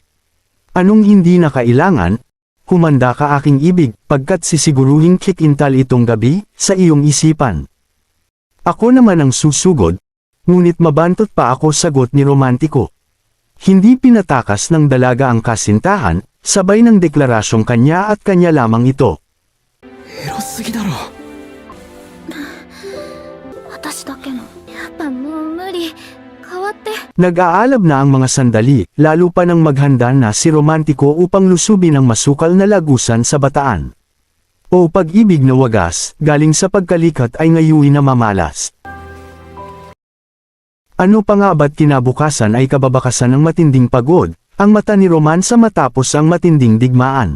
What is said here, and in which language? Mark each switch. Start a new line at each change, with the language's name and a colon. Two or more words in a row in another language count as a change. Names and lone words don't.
Filipino: Anong hindi na kailangan? Humanda ka aking ibig, pagkat sisiguruhin kikintal itong gabi, sa iyong isipan. Ako naman ang susugod, ngunit mabantot pa ako sagot ni romantiko. Hindi pinatakas ng dalaga ang kasintahan, sabay ng deklarasyong kanya at kanya lamang ito.
Japanese: エロすぎだろ。私だけのやっぱもう無理変わって
Filipino: Nag-aalab na ang mga sandali, lalo pa nang maghanda na si romantiko upang lusubin ang masukal na lagusan sa bataan. O pag-ibig na wagas, galing sa pagkalikat ay ngayuin na mamalas. Ano pa nga ba't kinabukasan ay kababakasan ng matinding pagod, ang mata ni Romansa matapos ang matinding digmaan.